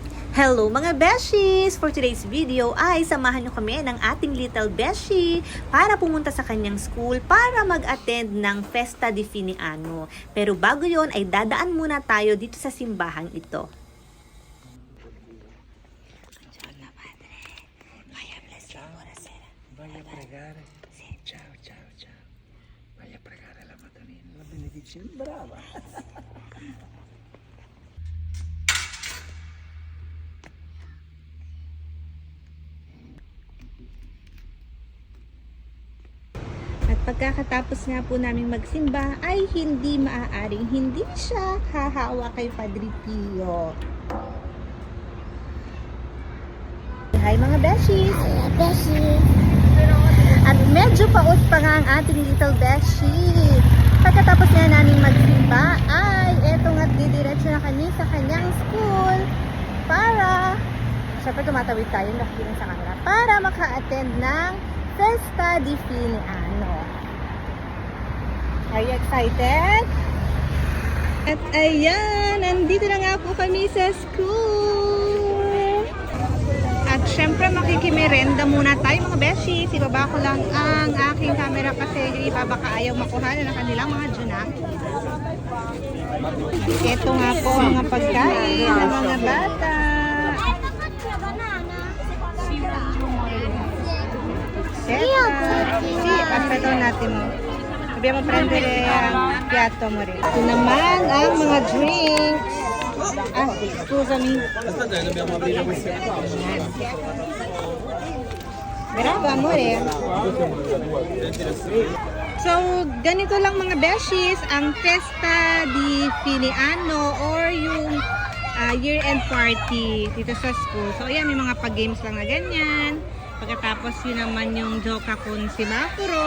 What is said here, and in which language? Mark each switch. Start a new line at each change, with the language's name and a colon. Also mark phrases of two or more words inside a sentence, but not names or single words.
Filipino: Hello mga beshies!
English: For today's video
Filipino: ay samahan nyo kami ng ating little beshi para pumunta sa kanyang school para mag-attend ng
Italian: Festa di Fine Anno.
Filipino: Pero bago yon ay dadaan muna tayo dito sa simbahang ito.
Italian: Vai a pregare? Sì. Ciao, ciao, ciao. Vai a pregare la Madonnina, la benedizione. Brava.
Filipino: At pagkakatapos nga po namin magsimba ay hindi maaaring hindi siya hahawa kay Padre Pio. Hi mga beshies! Hi, Beshi. At medyo paus pa nga ang ating little beshi. Pagkatapos nga namin magsimba ay eto nga't didiretso na kami sa kanyang school para, syempre tumatawid tayo, nakikinig sa kanila, para maka-attend ng
Italian: Festa di Fine Anno.
English: Are you excited?
Filipino: At ayan, nandito na nga po kami sa school. At syempre makikimerenda muna tayo mga beshi. Ibaba ko lang ang aking camera kasi yung iba baka ayaw makuha ng kanilang mga junaki. Ito nga po ang mga pagkain ng mga bata.
Italian: Sì, aspetta un attimo. Dobbiamo prendere
Filipino: ang piatto mo rin. Ito naman ang mga drinks.
Italian: Ah, scusami. Bravo, amore.
Filipino: So, ganito lang mga beshies, ang
Italian: Festa di Fine Anno
Filipino: or yung
English: year-end party
Filipino: dito sa school. So, ayan, may mga pag-games lang na ganyan. Pagkatapos yun naman yung Joka kun si Bakuro.